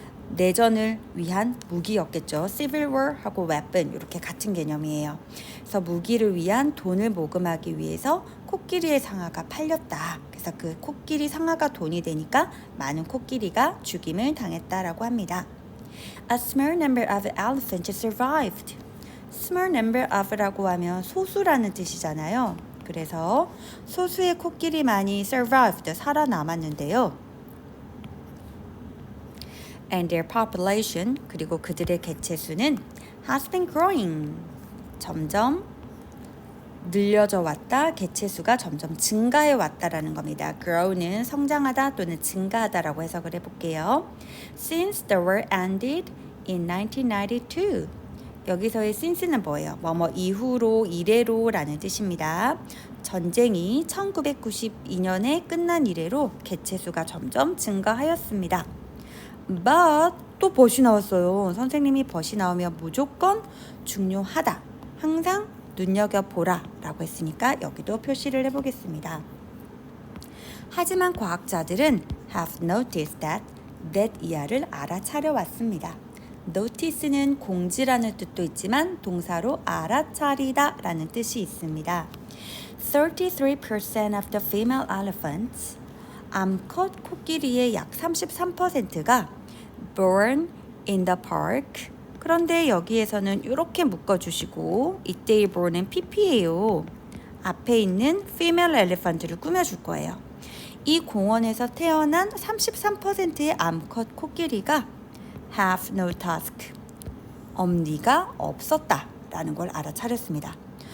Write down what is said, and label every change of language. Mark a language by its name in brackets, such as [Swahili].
[Korean] 내전을 위한 무기였겠죠. Civil War하고 weapon 이렇게 같은 개념이에요. 그래서 무기를 위한 돈을 모금하기 위해서 코끼리의 상아가 팔렸다. 그래서 그 코끼리 상아가 돈이 되니까 많은 코끼리가 죽임을 당했다라고 합니다. [English] A small number of elephants survived. [Korean] Small number of라고 하면 소수라는 뜻이잖아요. 그래서 소수의 코끼리만이 survived, 살아남았는데요. [English] And their population, [Korean] 그리고 그들의 개체수는 [English] has been growing. [Korean] 점점 늘려져 왔다, 개체수가 점점 증가해 왔다라는 겁니다. grow는 성장하다 또는 증가하다라고 해석을 해볼게요. [English] Since the war ended in 1992. [Korean] 여기서의 since는 뭐예요? 뭐뭐 이후로, 이래로라는 뜻입니다. 전쟁이 1992년에 끝난 이래로 개체수가 점점 증가하였습니다. But 또 벗이 나왔어요. 선생님이 벗이 나오면 무조건 중요하다. 항상 눈여겨보라 라고 했으니까 여기도 표시를 해보겠습니다. 하지만 과학자들은 [English] have noticed that [Korean] 이하를 알아차려 왔습니다. notice는 공지라는 뜻도 있지만 동사로 알아차리다 라는 뜻이 있습니다. [English] 33% of the female elephants, [Korean] 암컷 코끼리의 약 33%가 [English] born in the park. [Korean] 그런데 여기에서는 이렇게 묶어주시고 이때의 born은 pp예요. 앞에 있는 female elephant를 꾸며줄 거예요. 이 공원에서 태어난 33%의 암컷 코끼리가 [English] have no tusk, [Korean] 엄니가 없었다 라는 걸 알아차렸습니다.